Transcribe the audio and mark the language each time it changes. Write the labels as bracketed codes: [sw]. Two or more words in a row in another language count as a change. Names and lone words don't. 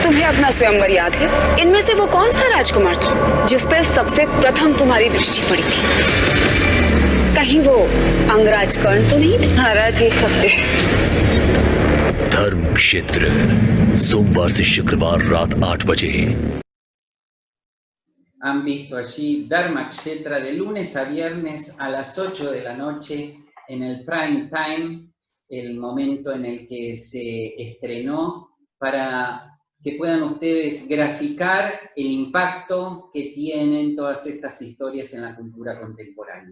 [hi] तुम्हें अपना स्वयंवर याद है? इनमें से वो कौन सा राजकुमार था जिस पर सबसे प्रथम तुम्हारी दृष्टि पड़ी थी? कहीं वो अंगराज कर्ण तो नहीं थे? महाराज ये सत्य है। धर्म क्षेत्र, सोमवार से शुक्रवार रात 8 बजे। [es] Han visto allí Dharmakshetra de lunes a viernes a las 8 de la noche en el [en] prime time, [es] el momento en el que se estrenó, para que puedan ustedes graficar el impacto que tienen todas estas historias en la cultura contemporánea.